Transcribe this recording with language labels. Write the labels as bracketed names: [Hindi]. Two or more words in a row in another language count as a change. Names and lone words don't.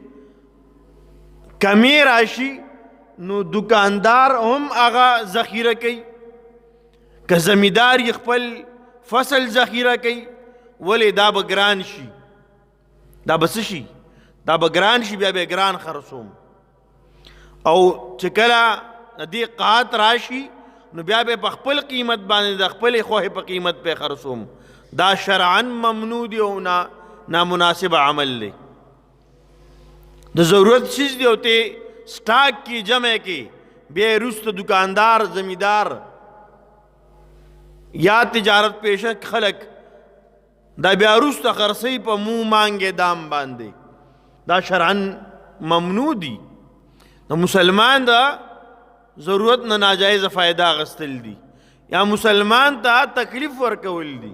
[Pashto] کمی راشي نو دکاندار هم هغه ذخیره کوي که زمیندار یې خپل فصل ذخیره کوي ولې دا به ګران شي دا به څه شي دا به ګران شي بیا به ګران خرڅوم او چې کله دې قحط راشي نو بیا به په خپل قیمت باندې د خپلې خوښې په قیمت پې خرڅوم. دا شرعاً ممنوع دی او نامناسب عمل دی. د ضرورت چیز دی او ته سٹاک کی جمع کی بیا وروسته دکاندار زمیندار یا تجارت پیشه خلک دا بیا وروسته خرڅوي په مو مانګې دام باندې. دا شرعاً ممنوع دی. نو مسلمان دا ضرورت نه ناجایز فائدہ اخیستل دي یا مسلمان ته تکلیف ورکول دي.